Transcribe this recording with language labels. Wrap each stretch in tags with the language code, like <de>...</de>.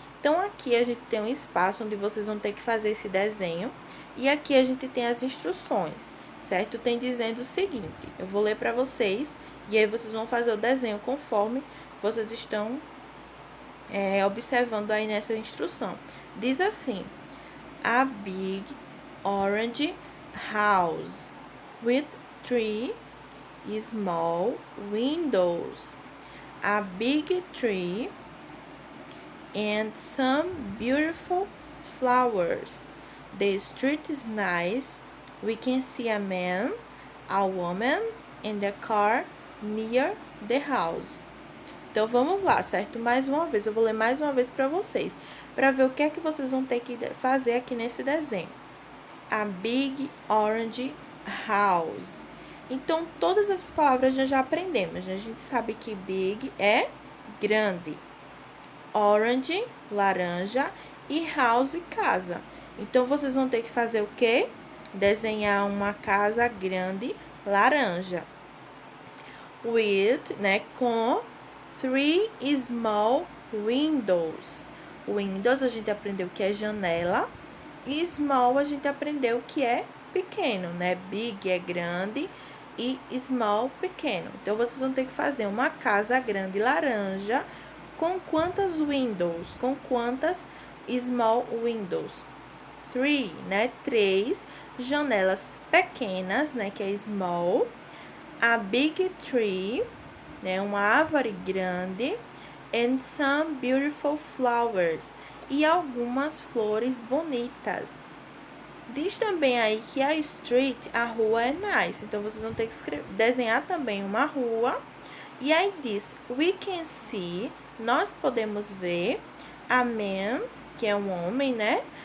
<pt>Então, aqui a gente tem um espaço onde vocês vão ter que fazer esse desenho. E aqui a gente tem as instruções, certo? Tem dizendo o seguinte, eu vou ler para vocês, e aí vocês vão fazer o desenho conforme vocês estão observando aí nessa instrução.</pt> <en>Diz assim, a big orange house with 3 small windows. A big tree and some beautiful flowers. The street is nice. We can see a man, a woman, and a car near the house.</en> <pt>Então, vamos lá, certo? Mais uma vez, eu vou ler mais uma vez para vocês, para ver o que é que vocês vão ter que fazer aqui nesse desenho.</pt> <en>A big orange house.</en> <pt>Então, todas essas palavras nós já aprendemos, né? A gente sabe que big é grande, orange, laranja, e house, casa. Então, vocês vão ter que fazer o quê? Desenhar uma casa grande, laranja. With, né, com 3 small windows. Windows, a gente aprendeu que é janela. E small, a gente aprendeu que é pequeno, né? Big é grande e small, pequeno. Então, vocês vão ter que fazer uma casa grande, laranja, com quantas windows? Com quantas</pt> <en>small windows?</en> <pt>3, né? 3 janelas pequenas, né? Que é small.</pt> <en>A big tree,</en> <pt>né? Uma árvore grande.</pt> <en>And some beautiful flowers.</en> <pt>E algumas flores bonitas. Diz também aí que a street, a rua, é nice. Então, vocês vão ter que desenhar também uma rua. E aí diz,</pt> <en>we can see,</en> <pt>nós podemos ver,</pt> <en>a man,</en> <pt>que é um homem, né?</pt>